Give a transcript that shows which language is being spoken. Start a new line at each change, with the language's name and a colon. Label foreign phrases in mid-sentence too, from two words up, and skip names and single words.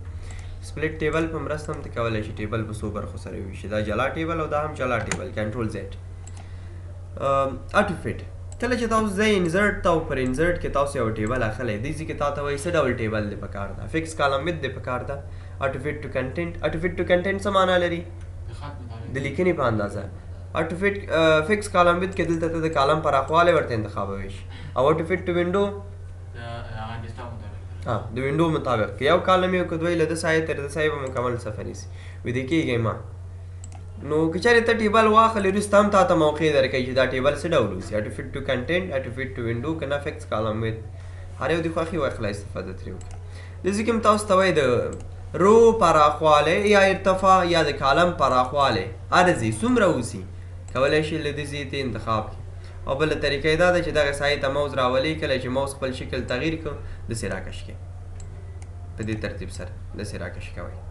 English: split table
Pashto: په مرسته هم ته کولی شي ټیبل په څو برخو سره وویشي دا جلا ټیبل او دا هم جلا ټیبل
English: control Z AutoFit
Pashto: کله چې تاسو ځئ انزرټ ته او پر انزرټ کې تاسو یو ټیبل اخلی دې ځای کې تا ته وایي څه ډول ټیبل دی پکار ده
English: fixed column width
Pashto: دی پکار ده
English: AutoFit to content AutoFit to content
Pashto: څه معنا لري د لیکنې په اندازه
English: AutoFit fixed column width
Pashto: کې دلته ته د کالم پراخوالی ورته انتخابوي شي او
English: AutoFit to window
Pashto: د وینډو مطابق که یو کالم یو که دوی له ده سایې تر ده سایې به مکمل صفحه نیسي ویده کېږئ ما نو که چېرې ته ټیبل واخلې وروسته هم تا ته موقع درکوي چې دا ټیبل څه ډول اوسي
English: AutoFit to content AutoFit to window
Pashto: که نه
English: fixed column width
Pashto: هر یو د خوښې واخله استفاده ترې وکړي داسې کې هم تاسو ته وایي د رو پراخوالی یا ارتفاع یا د کالم پراخوالی عرضې څومره اوسي کولی شي له دې ځای ته انتخاب کړي او بله طریقه یې دا ده چې دغې سایې ته موز راولئ کله چې موز خپل شکل تغییر کړو داسې راکش کړئ په دې ترتیب سره داسې راکش کوئ